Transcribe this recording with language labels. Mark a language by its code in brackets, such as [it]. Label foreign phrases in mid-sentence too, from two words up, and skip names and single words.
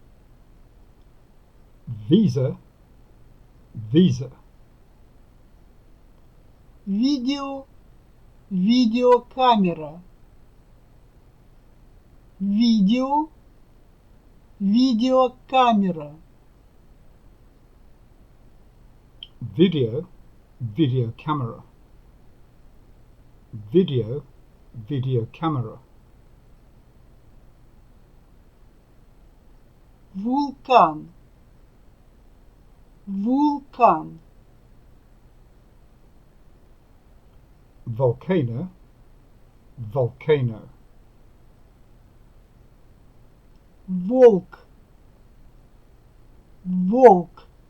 [en] visa, visa, [ru] видео, видеокамера, видео, видеокамера, [en] video, video camera, video, video camera, [ru] вулкан, вулкан, [en] volcano, volcano, [ru] волк, волк,